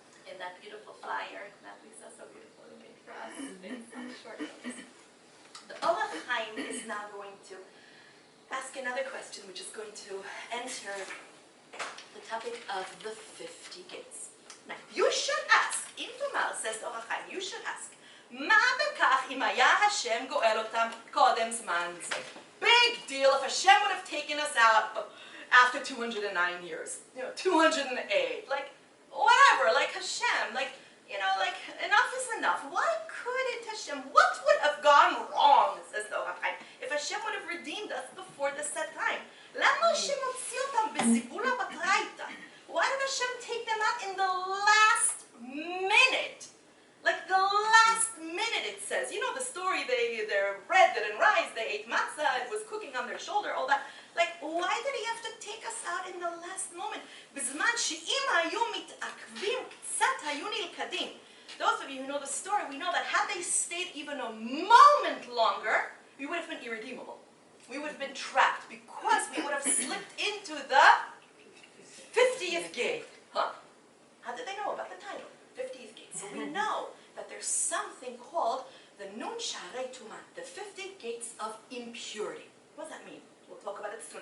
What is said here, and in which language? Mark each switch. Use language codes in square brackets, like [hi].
[en] In that beautiful flyer that Lisa so beautifully made for us in some short notes. The Or HaChaim is now going to ask another question, which is going to enter the topic of the 50 gates. Now, you should ask, [he] אם תאמר, [en] says the Or HaChaim, you should ask, [he] מה בכך אם היה השם גואל אותם קודם זמן זה? [en] Big deal if Hashem would have taken us out after 209 years, 208, like, whatever, like Hashem, like, like, enough is enough. Why couldn't Hashem, what would have gone wrong, says the Or HaChaim, if Hashem would have redeemed us before the set time? [he] למה השם הוציא אותם בזיבולה בטרייתא? [en] Why did Hashem take them out in the last minute? Like the last minute, it says. You know the story, their bread didn't rise, they ate matzah, it was cooking on their shoulder, all that. Like, why did he have to take us out in the last moment? [he] בזמן שאם היו מתעכבים קצת היו נלכדים. [en] Those of you who know the story, we know that had they stayed even a moment longer, we would have been irredeemable. We would have been trapped because we would have slipped into the 50th gate. Huh? How did they know about the title? 50th gate. So we know that there's something called the Nun Sharei Tumah, the 50 gates of impurity. What does that mean? We'll talk about it soon.